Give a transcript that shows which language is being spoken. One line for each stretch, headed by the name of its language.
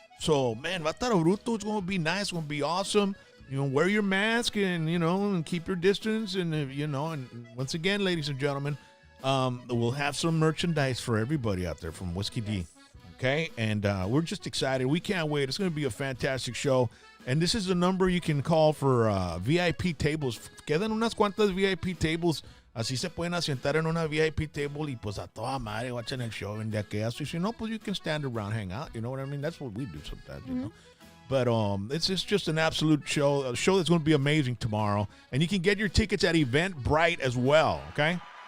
English: So, man,
Spanish: va a estar bruto.
English: It's going to be nice. It's going to be awesome. Wear your mask and, and keep your distance. And, and once again, ladies and gentlemen, we'll have some merchandise for everybody out there from Whiskey D. Okay, and we're just excited. We can't wait. It's going to be a fantastic show. And this is the number you can call for VIP tables.
Spanish: Quedan unas cuantas VIP tables. Así se pueden asientar en una VIP table y pues a toda madre watching el show en de aquellas.
English: Si no, pues you can stand around, hang out. You know what I mean? That's what we do sometimes, you know. But it's just an absolute show, a show that's going to be amazing tomorrow. And you can get your tickets at Eventbrite as well, okay?